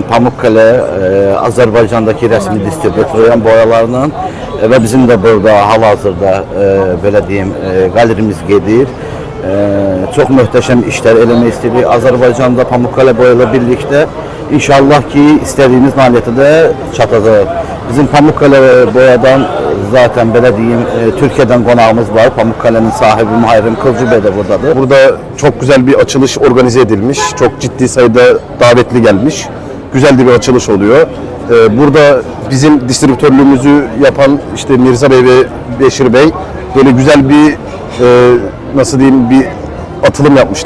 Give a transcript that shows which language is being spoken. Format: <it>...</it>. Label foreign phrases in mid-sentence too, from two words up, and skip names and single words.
<az>Pamukkale Azərbaycandakı rəsmi distribütörüyəm boyalarının və bizim də burada hal-hazırda belə deyim qalerimiz gedir. Çox möhtəşəm işlər eləmək istəyirik. Azərbaycanda Pamukkale boyayla birlikdə inşallah ki istədiyimiz nailiyyətə də çatacaq. Bizim Pamukkale boyadan zaten belə deyim Türkiye'den qonağımız var. Pamukkale'nin sahibi Muharrem Kılcı Bey de buradadır.</az> <tr>Burada çok güzel bir açılış organize edilmiş. Çok ciddi sayıda davetli gelmiş. Güzel de bir açılış oluyor. Burada bizim distribütörlüğümüzü yapan işte Mirza Bey ve Beşir Bey böyle güzel bir nasıl diyeyim bir atılım yapmışlar.</tr>